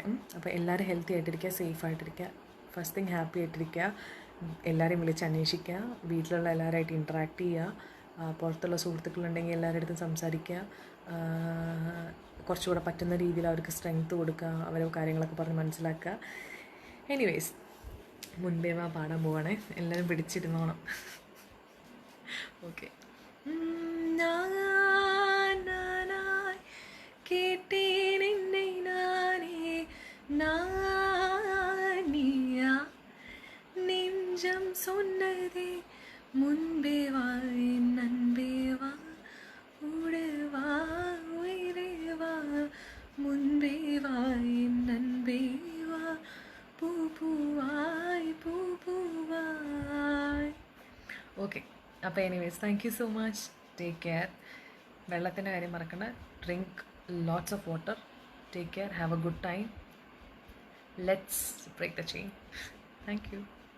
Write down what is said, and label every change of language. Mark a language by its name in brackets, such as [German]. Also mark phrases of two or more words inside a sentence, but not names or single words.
[Malayalam] അപ്പോൾ എല്ലാവരും ഹെൽത്തി ആയിട്ടിരിക്കുക, സേഫ് ആയിട്ടിരിക്കുക, [English] first thing happy [Malayalam] ആയിട്ടിരിക്കുക, എല്ലാവരെയും വിളിച്ച് അന്വേഷിക്കുക, വീട്ടിലുള്ള എല്ലാവരുമായിട്ട് ഇൻട്രാക്ട് ചെയ്യുക, പുറത്തുള്ള സുഹൃത്തുക്കളുണ്ടെങ്കിൽ എല്ലാവരുടെ അടുത്തും സംസാരിക്കുക, കുറച്ചുകൂടെ പറ്റുന്ന രീതിയിൽ അവർക്ക് സ്ട്രെങ്ത്ത് കൊടുക്കുക, അവരെ കാര്യങ്ങളൊക്കെ പറഞ്ഞ് മനസ്സിലാക്കുക. എനിവേസ് മുൻപേ പാടാൻ പോവാണേ, എല്ലാവരും പിടിച്ചിരുന്നോണം. ഓക്കെ. [Tamil] கேட்டேன் என்னை நானே நானியா நெஞ்சம் சொன்னதே முன்பே வா என் அன்பே வா உடவா உயிரே வா முன்பே வா என் அன்பே வா பூ பூவாய் பூ പൂവായ്. [English] Okay. അപ്പോൾ anyways thank you so much. Take care. വെള്ളത്തിൻ്റെ കാര്യം മറക്കണ്ട. ഡ്രിങ്ക് lots of water. Take care. Have a good time. Let's break the chain. Thank you.